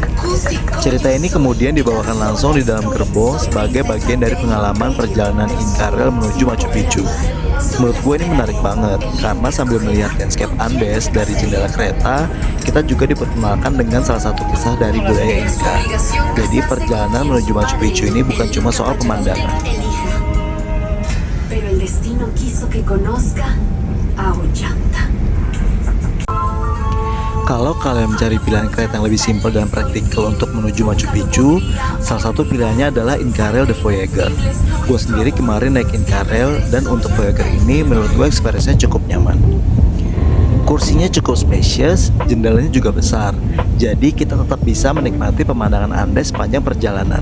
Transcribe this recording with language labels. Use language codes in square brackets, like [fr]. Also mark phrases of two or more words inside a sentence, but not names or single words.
[id] Cerita ini kemudian dibawakan langsung di dalam gerbong sebagai bagian dari pengalaman perjalanan Inca Rail menuju Machu Picchu. Menurut gue ini menarik banget, karena sambil melihat landscape Andes dari jendela kereta, kita juga diperkenalkan dengan salah satu kisah dari budaya Inca. Jadi perjalanan menuju Machu Picchu ini bukan cuma soal pemandangan. [es] Pero el destino quiso que conozca a Ollanta. [id] Kalau kalian mencari pilihan kereta yang lebih simpel dan praktikal untuk menuju Machu Picchu, salah satu pilihannya adalah Inca Rail The Voyager. Gue sendiri kemarin naik Inca Rail, dan untuk Voyager ini menurut gue experience-nya cukup nyaman. Kursinya cukup spacious, jendelanya juga besar, jadi kita tetap bisa menikmati pemandangan Andes sepanjang perjalanan.